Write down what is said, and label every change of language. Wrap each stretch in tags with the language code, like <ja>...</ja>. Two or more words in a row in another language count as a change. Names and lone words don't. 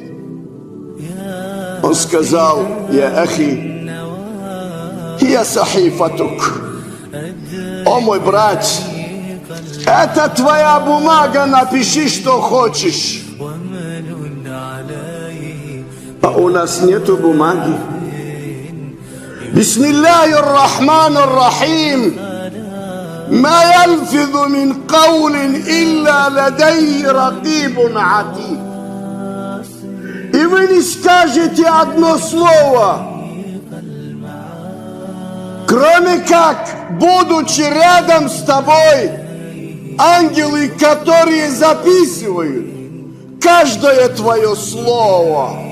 <ru>Он сказал:</ru> <ar>«يا أخي، يا صحيفتك».</ar> <ru>О мой брат, это твоя бумага, напиши, что хочешь. А у нас нету бумаги.</ru> <ar>بسم الله الرحمن الرحيم. ما يلفظ من قول إلا لديه رقيب عتيد.</ar> <ru>И вы не скажете одно слово, кроме как, будучи рядом с тобой, ангелы, которые записывают каждое твое слово.</ru>